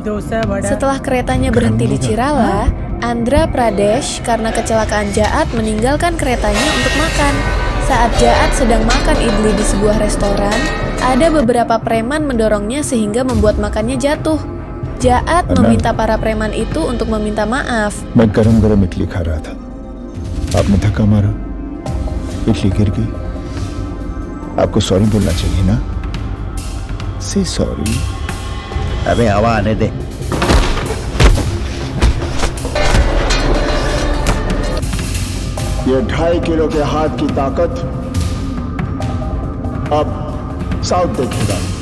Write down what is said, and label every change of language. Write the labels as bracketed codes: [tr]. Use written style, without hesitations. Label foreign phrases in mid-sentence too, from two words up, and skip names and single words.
[id] Setelah keretanya berhenti di Chirala, Andhra Pradesh, karena kecelakaan Jaat meninggalkan keretanya untuk makan. Saat Jaat sedang makan idli di sebuah restoran, ada beberapa preman mendorongnya sehingga membuat makannya jatuh. Jaat meminta para preman itu untuk meminta maaf. [hi] मैं गरम-गरम इडली खा रहा था, आपने धक्का मारा, इडली गिर गई। आपको सॉरी बोलना चाहिए ना? [en] Say sorry. [hi] अबे हवा आने दे। ये 2.5 किलो के हाथ की ताकत अब साउथ देखेगा।